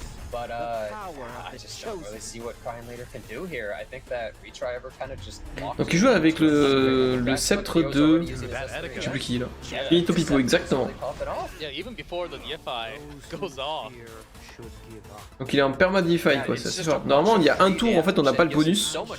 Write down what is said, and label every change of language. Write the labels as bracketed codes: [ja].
[en] But I just don't really see what Crying Leader can do here. I think that Retry ever kind of just. [fr] Donc il joue avec le sceptre de. Je sais plus qui là. Finito Pipo, exactement. [en] Yeah, even before the DFI goes off. [fr] Donc il est en perma DFI quoi, c'est assez fort. Normalement il y a un tour en fait on n'a pas le bonus.